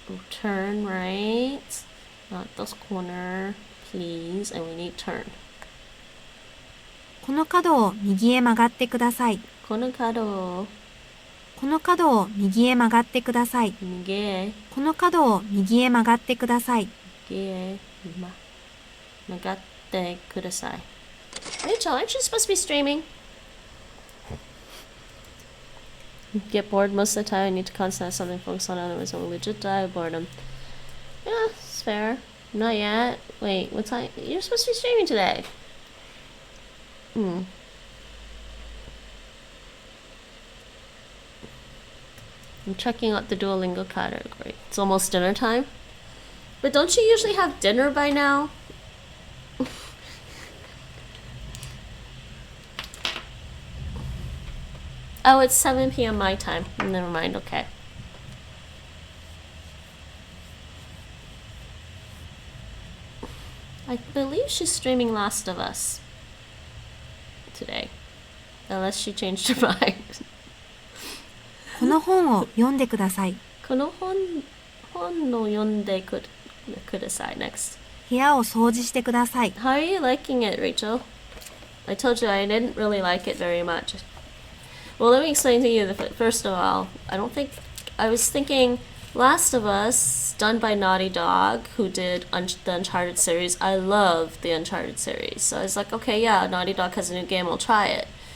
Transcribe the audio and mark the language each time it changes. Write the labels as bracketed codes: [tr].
[en] Turn right. Not this corner. Please. And we need turn. [ja] この角を右へ曲がってください。 Kono kado. この角を右へ曲がってください。 Mige. この角を右へ曲がってください。 Mige. Magatte kudasai. [en] Rachel, aren't you supposed to be streaming? Get bored most of the time. I need to concentrate on something, focus on, otherwise I will legit die of boredom. Yeah, it's fair. Not yet. Wait, what time? You're supposed to be streaming today. I'm checking out the Duolingo category. It's almost dinner time. But don't you usually have dinner by now? Oh, it's 7 p.m. my time. Never mind, okay. I believe she's streaming Last of Us today. Unless she changed her mind. [ja] この本を読んでください。本の読んでください next. 部屋を掃除してください。 [en] How are you liking it, Rachel? I told you I didn't really like it very much. Well, let me explain to you. First of all, I was thinking Last of Us, done by Naughty Dog, who did the Uncharted series. I love the Uncharted series. So I was like, okay, yeah, Naughty Dog has a new game, I'll try it.